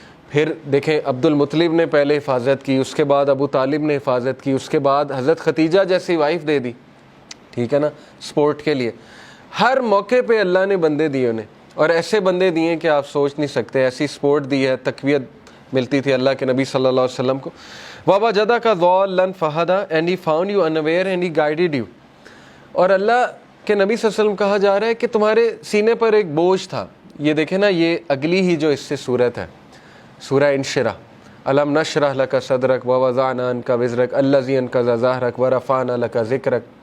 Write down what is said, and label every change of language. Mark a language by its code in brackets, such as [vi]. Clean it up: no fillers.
[ur] پھر دیکھیں عبد المطلب نے پہلے حفاظت کی, اس کے بعد ابو طالب نے حفاظت کی, اس کے بعد حضرت ختیجہ جیسی وائف دے دی, ٹھیک ہے نا, سپورٹ کے لیے. ہر موقع پہ اللہ نے بندے دیے انہیں, اور ایسے بندے دیے کہ آپ سوچ نہیں سکتے. ایسی سپورٹ دی ہے, تقویت ملتی تھی اللہ کے نبی صلی اللہ علیہ وسلم کو. [ar] وَوَجَدَكَ ضَالًّا فَهَدَىٰ, [en] and he found you unaware and he guided you. [ur] اور اللہ کے نبی صلی اللہ علیہ وسلم کہا جا رہا ہے کہ تمہارے سینے پر ایک بوجھ تھا. یہ دیکھیں نا, یہ اگلی ہی جو اس سے صورت ہے, سورہ انشرح, [ar] الم نشرح لک صدرک ووضعنا عنک وزرک الذی انقض ظہرک ورفعنا لک ذکرک.